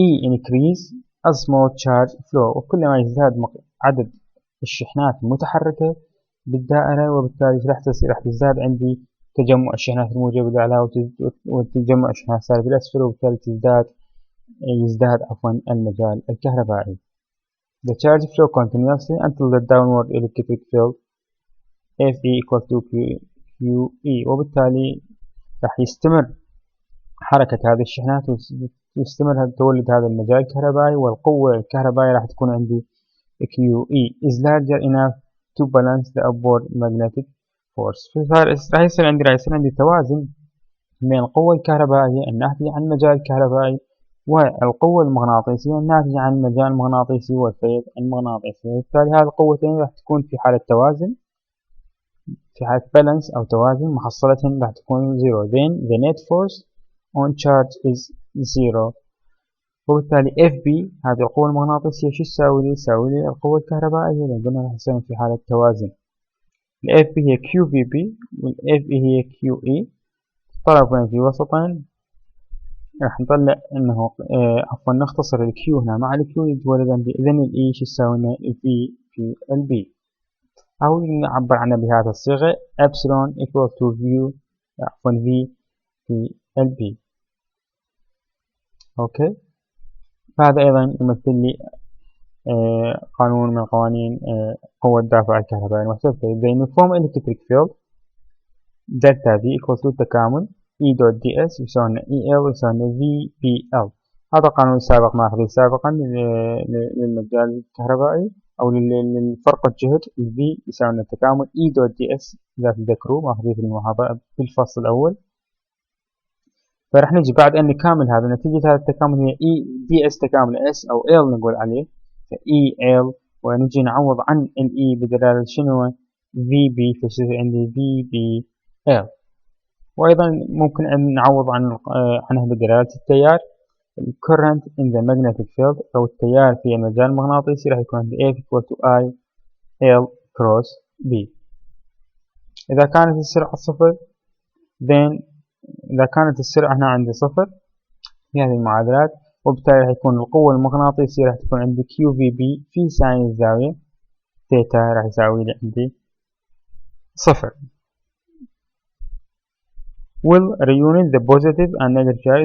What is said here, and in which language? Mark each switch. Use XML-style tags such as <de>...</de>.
<en>increase a small charge flow،</en> <ar>وكلما يزداد عدد الشحنات المتحركة بالدائرة، وبالتالي راح تزداد عندي تجمع الشحنات الموجبة بالأعلى وتجمع الشحنات السالبة بالأسفل، وبالتالي يزداد المجال الكهربائي.</ar> <en>The charge flow continuously until the downward electric field FE equal to QE،</en> <ar>وبالتالي راح يستمر حركة هذه الشحنات ويستمر تولد هذا المجال الكهربائي، والقوة الكهربائية راح تكون عندي</ar> <en>QE is larger enough to balance the upward magnetic force.</en> <ar>راح يصير عندي توازن بين القوة الكهربائية الناتجة عن المجال الكهربائي والقوة المغناطيسية الناتجة عن المجال المغناطيسي والفيض المغناطيسي، وبالتالي هذه القوتين راح تكون في حالة توازن، في حالة بالانس أو توازن، محصلتهم راح تكون 0.</ar> <en>then the net force on charge is 0،</en> <ar>وبالتالي FB هذه القوة المغناطيسية شو تساوي لي؟ تساوي لي القوة الكهربائية، لأن قلنا راح يصير في حالة توازن. ال FB هي QVB وال FE هي QE، طرفين في وسطين، راح نطلع انه نختصر الكيو هنا مع الكيو يتولد عندي اذن الاي شو تساوي لنا الفي في البي، او نعبر عنها بهذه الصيغه ابسلون equal to في في البي. اوكي، فهذا ايضا يمثل لي قانون من قوانين قوة الدافع الكهربائي المحتثة.</ar> <en>The uniform electric field delta V equal to</en> <ar>تكامل E دوت دي اس يساوي لنا</ar> <en>EL يساوي لنا VBL.</en> <ar>هذا قانون سابق ماخذ سابقا للمجال الكهربائي أو للفرق الجهد V يساوي لنا التكامل E دوت دي اس إذا تذكروا ماخذين في المحاضرة في الفصل الأول. فرح نجي بعد أن نكامل هذا نتيجة هذا التكامل هي E دي اس تكامل S أو L نقول عليه ف E L، ونجي نعوض عن ال E بدلالة شنو V B، فيصير عندي V B L. وأيضا ممكن أن نعوض عنه بدلالة التيار</ar> <en>current in the magnetic field</en> <ar>أو التيار في المجال المغناطيسي راح يكون عندي F equal to I L cross B. إذا كانت السرعة صفر then إذا كانت السرعة هنا عندي صفر في هذه المعادلات، وبالتالي راح يكون القوة المغناطيسية راح تكون عندي QVB في ساين الزاوية ثيتا راح يساوي لي عندي صفر.</ar> <en>will reunite the positive and negative charge.</en>